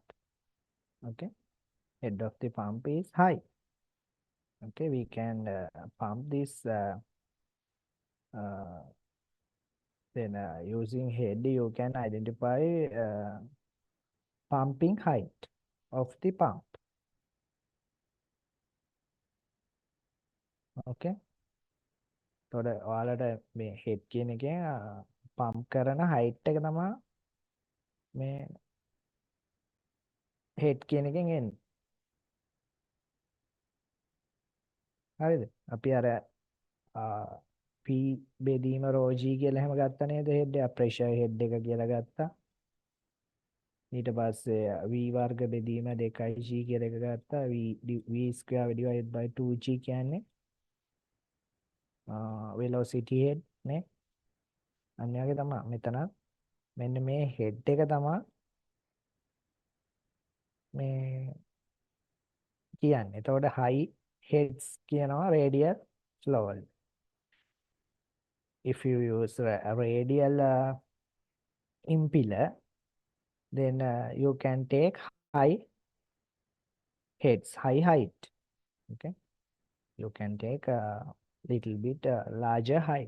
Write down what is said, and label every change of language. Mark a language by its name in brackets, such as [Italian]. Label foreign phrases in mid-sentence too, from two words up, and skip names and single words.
[English] Okay. Head of the pump is high. Okay. We can pump this uh, then using head you can identify pumping height of the pump. Okay. [Sinhala] තොට ඔයාලට මේ හෙඩ් කියන එකෙන් පම්ප් කරන හයිට් එක තමා මේ හෙඩ් කියන එකෙන් එන්නේ. හරිද? අපි අර P බෙදීම රෝජී කියලා එහෙම ගත්තා නේද හෙඩ් එක ප්‍රෙෂර් හෙඩ් එක කියලා ගත්තා. ඊට පස්සේ V වර්ග බෙදීම 2G කියලා එක ගත්තා. [English] V square divided by 2G [Sinhala] කියන්නේ [English] velocity head [Sinhala] නේ. අන්න ඒ වගේ තමයි මෙතන මෙන්න මේ හෙඩ් එක තමයි මේ කියන්නේ. එතකොට [English] high heads [Sinhala] කියනවා [English] radial flow [Sinhala] වල. [English] If you use a radial impeller, then you can take high heads, high height. Okay, you can take a little bit larger height.